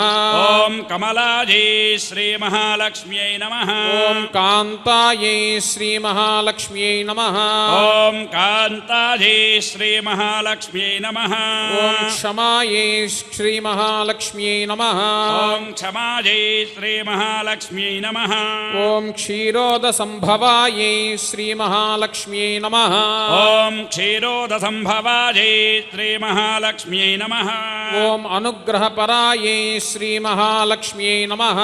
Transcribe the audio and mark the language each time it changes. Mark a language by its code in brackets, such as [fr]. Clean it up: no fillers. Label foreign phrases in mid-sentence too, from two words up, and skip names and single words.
[sa] ఓం కమలాయై శ్రీ మహాలక్ష్మ్యై నమః. ఓం కాంతాయై శ్రీ మహాలక్ష్మ్యై నమః. ఓం కాంతాయై శ్రీ మహాలక్ష్మ్యై నమః. ఓం క్షమాయై శ్రీ మహాలక్ష్మ్యై నమః. ఓం క్షమాయై श्रीमहालक्ष्म्यै नमः ॐ क्षीरोदसम्भवायै श्रीमहालक्ष्म्यै नमः ॐ क्षीरोदसम्भवायै श्रीमहालक्ष्म्यै नमः ॐ अनुग्रहपरायै श्रीमहालक्ष्म्यै नमः